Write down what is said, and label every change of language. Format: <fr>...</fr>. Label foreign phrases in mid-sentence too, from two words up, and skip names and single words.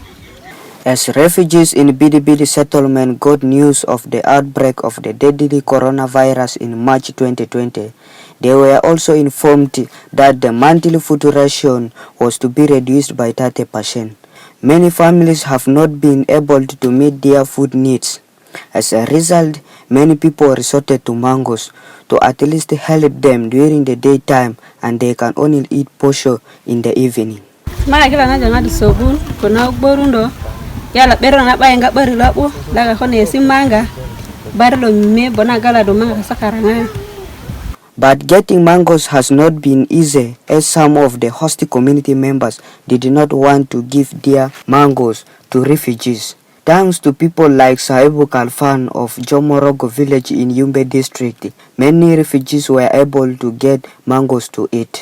<en>As refugees in Bidibidi Settlement got news of the outbreak of the deadly coronavirus in March 2020, they were also informed that the monthly food ration was to be reduced by 30%. Many families have not been able to meet their food needs. As a result, many people resorted to mangoes to at least help them during the daytime, and they can only eat posho in the evening.</en> <keo>Mara kila naja ngadi sobun kuna borundo yala bero na baye nga bari labo laga kone simanga barlo me bona gala do manga sakaranga.</keo> <en>But getting mangoes has not been easy, as some of the host community members did not want to give their mangoes to refugees. Thanks to people like Saibu Kalfan of Jomorogo village in Yumbe district, many refugees were able to get mangoes to eat.</en>